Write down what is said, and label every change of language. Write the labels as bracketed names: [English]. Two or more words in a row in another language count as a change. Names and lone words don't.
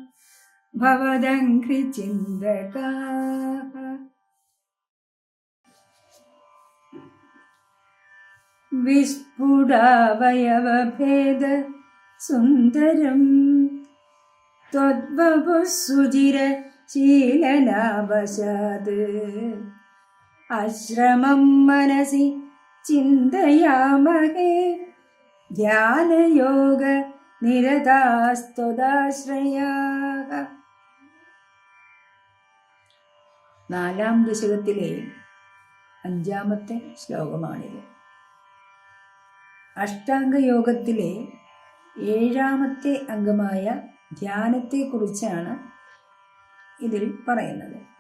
[Sanskrit] भवदङ्घ्रिचिन्तकाः विस्फुटावयवभेद सुन्दरं त्वद्वपुः सुचिरशीललाभशात् आश्रमं मनसि चिन्तयामहे ധ്യാനയോഗ നിരതാസ്ത്വദാശ്രയാഃ. [Malayalam] 4-ാം ദശകത്തിലെ 5-ാമത്തെ ശ്ലോകമാണിത്. അഷ്ടാംഗയോഗത്തിലെ 7-ാമത്തെ അംഗമായ ധ്യാനത്തെക്കുറിച്ചാണ് ഇതിൽ പറയുന്നത്.